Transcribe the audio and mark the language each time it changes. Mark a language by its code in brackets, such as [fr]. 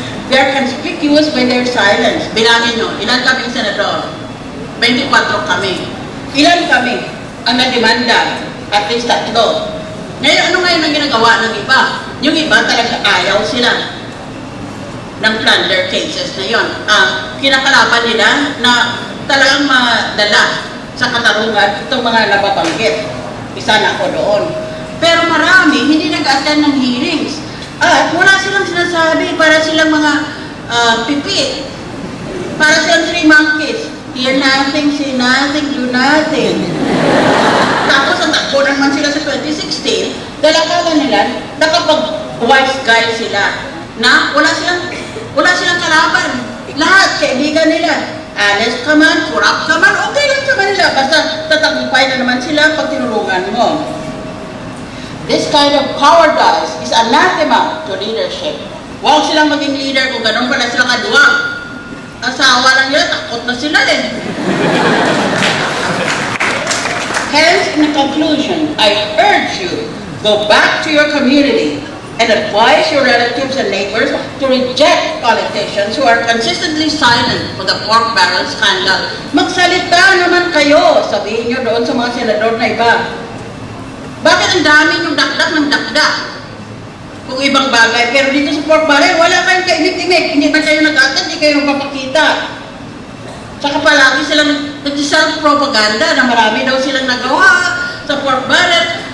[en] They are conspicuous by their silence. [tl] Bilangin nyo, ilan kaming senador? 24 kami. Ilan kami ang nademanda? At least 3. Ngayon, ano ngayon ang ginagawa ng iba? Yung iba talaga ayaw sila ng plunder cases na yon. Kinakalaban nila na talagang madala sa katarungan itong mga nababanggit. Isa na ako doon. Pero marami, hindi nag-attend ng hearings. At wala silang sinasabi, para silang mga pipi. Para silang 3 monkeys. [en] Hear nothing, see nothing, do nothing. [tl] Tapos ang takbo naman sila sa 2016, dalakalan nila, nakapag-wise guy sila na wala silang kalaban. Lahat, kaibigan nila. Honest ka man, corrupt ka man, okay lang sa kanila. Basta tatagumpay na naman sila pag tinulungan mo. [en] This kind of cowardice is anathema to leadership. [tl] Huwag silang maging leader kung ganun pala sila kaduwag. Asawa lang nila, takot na sila eh. [en] Hence, in conclusion, I urge you, go back to your community and advise your relatives and neighbors to reject politicians who are consistently silent for the pork barrel scandal. [tl] Magsalita naman kayo, sabihin nyo doon sa mga senador na iba. Bakit ang dami yung dakdak ng dakdak? kung ibang bagay. Pero dito sa pork barrel, wala kayong kaimik-imik. Hindi ba kayo nag-attend, hindi kayo magpapakita. Saka palagi silang nag-self-propaganda na marami daw silang nagawa sa pork barrel.